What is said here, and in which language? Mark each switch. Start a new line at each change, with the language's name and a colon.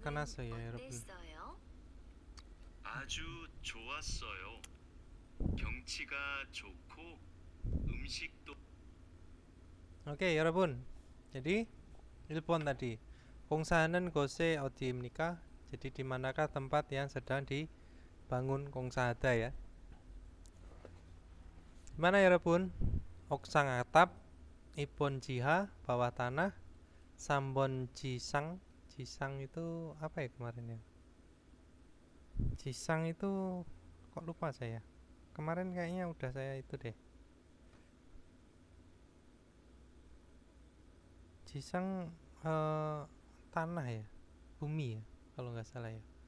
Korean: 끝났어요, 여러분. 어땠어요? 아주 좋았어요. 경치가 좋고 음식도 Oke, 여러분.
Indonesian: Jadi
Korean: 1번
Indonesian: tadi,
Korean: 공사하는 곳이 어디입니까?
Indonesian: Jadi di manakah tempat yang sedang dibangun 공사하다 ya? Mana
Korean: 여러분? 옥상
Indonesian: atap,
Korean: 2번 지하,
Indonesian: bawah tanah,
Korean: 3번 지상.
Indonesian: 지상 itu apa ya kemarin ya? Jisang itu kok lupa saya. Kemarin kayaknya udah saya itu deh. Jisang tanah ya, bumi ya, kalau nggak salah ya.